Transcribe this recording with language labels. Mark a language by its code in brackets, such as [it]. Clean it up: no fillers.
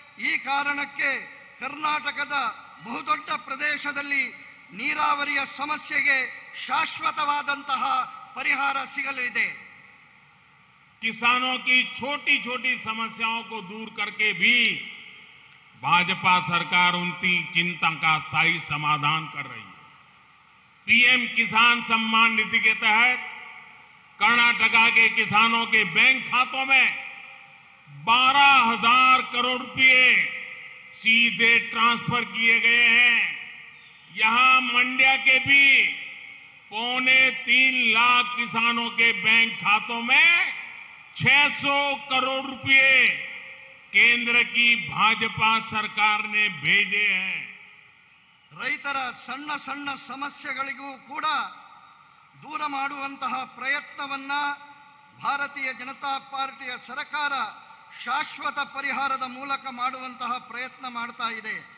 [kn] ಈ ಕಾರಣಕ್ಕೆ ಕರ್ನಾಟಕದ ಬಹುದೊಡ್ಡ ಪ್ರದೇಶದಲ್ಲಿ ನೀರಾವರಿಯ ಸಮಸ್ಯೆಗೆ ಶಾಶ್ವತವಾದಂತಹ ಪರಿಹಾರ ಸಿಗಲಿದೆ. [hi] किसानों की छोटी छोटी समस्याओं को दूर करके भी भाजपा सरकार उनकी चिंता का स्थायी समाधान कर रही है। पीएम किसान सम्मान निधि के तहत कर्नाटका के किसानों के बैंक खातों में 12,000 करोड़ रुपए सीधे ट्रांसफर किए गए हैं। यहां मंड्या के भी 3.25 लाख किसानों के बैंक खातों में 600 करोड़ रुपए केंद्र की भाजपा सरकार ने भेजे हैं। [kn] ರೈತರ ಸಣ್ಣ ಸಣ್ಣ ಸಮಸ್ಯೆಗಳಿಗೂ ಕೂಡ ದೂರ ಮಾಡುವಂತಹ ಪ್ರಯತ್ನವನ್ನ ಭಾರತೀಯ ಜನತಾ ಪಾರ್ಟಿಯ ಸರ್ಕಾರ ಶಾಶ್ವತ ಪರಿಹಾರದ ಮೂಲಕ ಮಾಡುವಂತಹ ಪ್ರಯತ್ನ ಮಾಡ್ತಾ ಇದೆ.